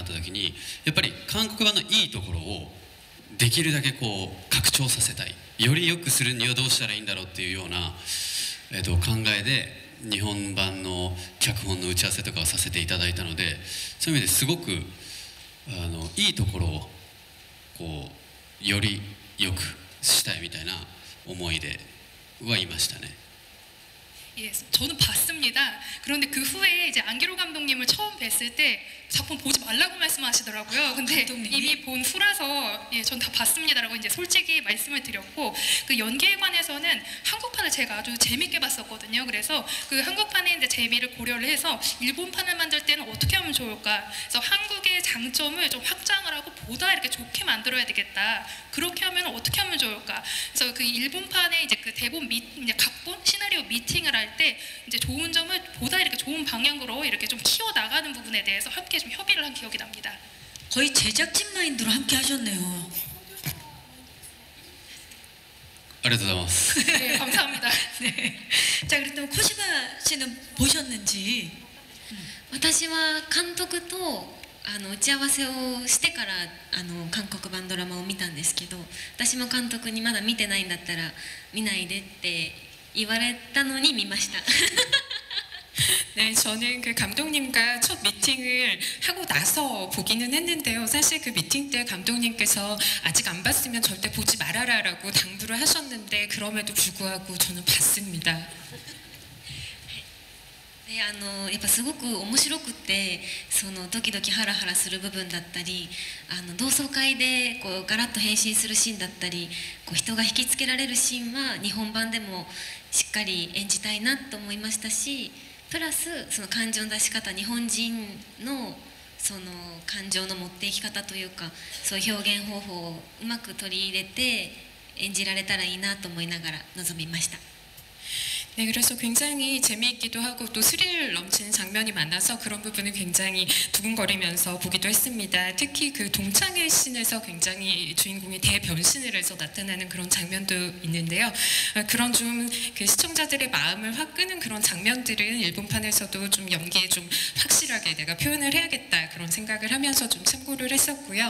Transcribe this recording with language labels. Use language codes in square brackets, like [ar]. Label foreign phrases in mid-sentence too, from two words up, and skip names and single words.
[ja] った時に、やっぱり韓国版のいいところをできるだけこう拡張させたい、より良くするにはどうしたらいいんだろうっていうような、考えで日本版の脚本の打ち合わせとかをさせていただいたので、そういう意味ですごくいいところをこうより良くしたいみたいな思いではいましたね。 [ko] 예, 저는 봤습니다. 그런데 그 후에 이제 안기로 감독님을 처음 뵀을 때 작품 보지 말라고 말씀하시더라고요. 근데 감독님이? 이미 본 후라서 예, 전 다 봤습니다라고 이제 솔직히 말씀을 드렸고, 그 연기에 관해서는 한국판을 제가 아주 재밌게 봤었거든요. 그래서 그 한국판의 이제 재미를 고려를 해서 일본판을 만들 때는 어떻게 하면 좋을까? 그래서 한국의 장점을 좀 확장을 하고 보다 이렇게 좋게 만들어야 되겠다. 그렇게 하면 어떻게 하면 좋을까? 그래서 그 일본판의 이제 그 대본 이제 각본 시나리오 미팅을 할 때 이제 좋은 점을 보다 이렇게 좋은 방향으로 이렇게 좀 키워 나가는 부분에 대해서 함께 좀 협의를 한 기억이 납니다. 거의 제작진 마인드로 함께 하셨네요. [ja] ありがとうございます。 [ko] 네, 감사합니다. 네. 자, 그렇다면 코시바 씨는 보셨는지? [ja] 私は監督と打ち合わせをしてから韓国版ドラマを見たんですけど、私も監督にまだ見てないんだったら見ないでって言われたのに見ました。 [ko] 네, 저는 그 감독님과 첫 미팅을 하고 나서 보기는 했는데요. 사실 그 미팅 때 감독님께서 아직 안 봤으면 절대 보지 말아라라고 당부를 하셨는데 그럼에도 불구하고 저는 봤습니다. [ja] でやっぱすごく面白くってそのドキドキハラハラする部分だったり同窓会でこうガラッと変身するシーンだったりこう人が引きつけられるシーンは日本版でもしっかり演じたいなと思いましたし、プラスその感情の出し方、日本人のその感情の持っていき方というかそういう表現方法をうまく取り入れて演じられたらいいなと思いながら臨みました。 [ko] 네, 그래서 굉장히 재미있기도 하고 또 스릴 넘치는 장면이 많아서 그런 부분은 굉장히 두근거리면서 보기도 했습니다. 특히 그 동창회 씬에서 굉장히 주인공이 대변신을 해서 나타나는 그런 장면도 있는데요. 그런 좀 그 시청자들의 마음을 확 끄는 그런 장면들은 일본판에서도 좀 연기에 좀 확실하게 내가 표현을 해야겠다 그런 생각을 하면서 좀 참고를 했었고요.